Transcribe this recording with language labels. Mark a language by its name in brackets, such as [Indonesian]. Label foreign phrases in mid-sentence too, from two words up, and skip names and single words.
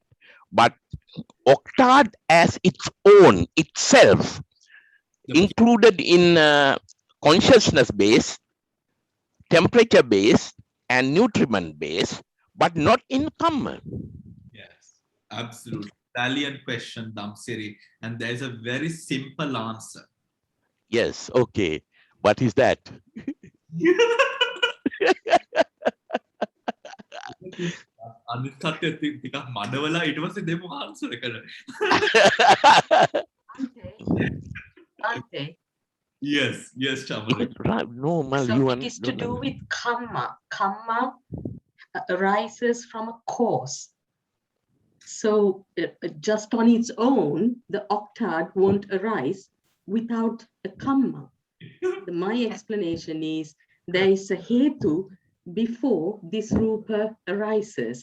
[English] But octad as its own, itself, included in consciousness based, temperature based, and nutriment based, but not in Kamma. Yes, absolutely. Brilliant question, Damsiri. And there's a very simple answer. Yes, okay. What is that? [Sinhala] අනිත් කට්ටිය ටිකක් මඩවලා ඊට පස්සේ දෙමු ආන්සර් එක. [English] Bhante. Yes, Chamali. No, Mal, So you it is to do with karma. Karma arises from a cause. So just on its own, the octad won't arise without a karma. My explanation is there is a hetu before this rupa arises.